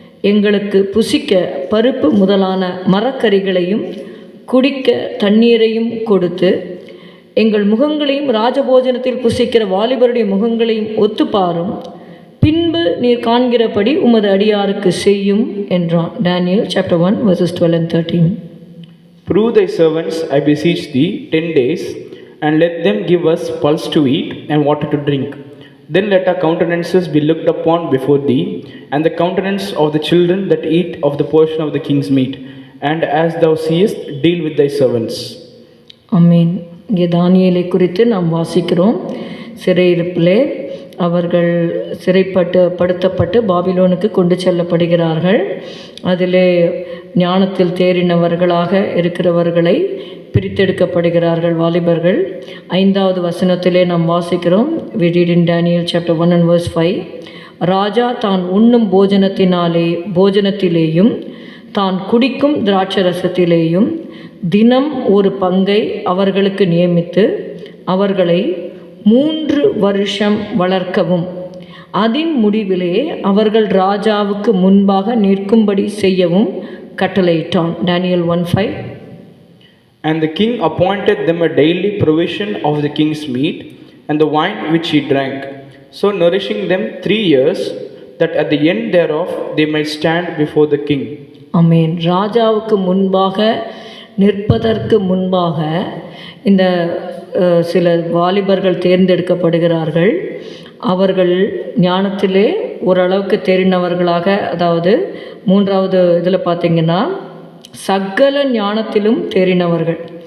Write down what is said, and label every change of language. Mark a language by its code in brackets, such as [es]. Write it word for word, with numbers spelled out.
[ta] எங்களுக்கு புசிக்க பருப்பு முதலான மரக்கறிகளையும் குடிக்க தண்ணீரையும் கொடுத்து எங்கள் முகங்களையும் ராஜபோஜனத்தில் புசிக்கிற வாலிபருடைய முகங்களையும் ஒத்துப்பாரும். பின்பு நீர் காண்கிறபடி உமது அடியாருக்கு செய்யும் என்றான். [en] Daniel chapter one verses twelve and thirteen. Prove thy servants, I beseech thee, ten days, and let them give us pulse to eat and water to drink. Then let our countenances be looked upon before thee, and the countenance of the children that eat of the portion of the king's meat. And as thou seest, deal with thy servants. [ta] Amen. இங்கே தானியேலை குறித்து நாம் வாசிக்கிறோம். சிறையிருப்பிலே அவர்கள் சிறைப்பட்டு படுத்தப்பட்டு பாபிலோனுக்கு கொண்டு செல்லப்படுகிறார்கள். அதிலே ஞானத்தில் தேறினவர்களாக இருக்கிறவர்களை பிரித்தெடுக்கப்படுகிறார்கள் வாலிபர்கள். ஐந்தாவது வசனத்திலே நாம் வாசிக்கிறோம். [en] We read in Daniel chapter one and verse five. [ta] ராஜா தான் உண்ணும் போஜனத்தினாலே போஜனத்திலேயும் தான் குடிக்கும் திராட்சரசத்திலேயும் தினம் ஒரு பங்கை அவர்களுக்கு நியமித்து அவர்களை மூன்று வருஷம் வளர்க்கவும் அதன் முடிவிலே அவர்கள் ராஜாவுக்கு முன்பாக நிற்கும்படி செய்யவும் கட்டளையிட்டான். [en] Daniel one five. And the king appointed them a daily provision of the king's meat and the wine which he drank, so nourishing them three years, that at the end thereof they might stand before the king. [ta] ஆமேன். ராஜாவுக்கு முன்பாக நிற்பதற்கு முன்பாக இந்த அஹ், சில வாலிபர்கள் தேர்ந்தெடுக்கப்படுகிறார்கள். அவர்கள் ஞானத்திலே ஓரளவுக்கு தெரிந்தவர்களாக, அதாவது மூன்றாவது இதில் பார்த்தீங்கன்னா சகல ஞானத்திலும் தேறினவர்கள்.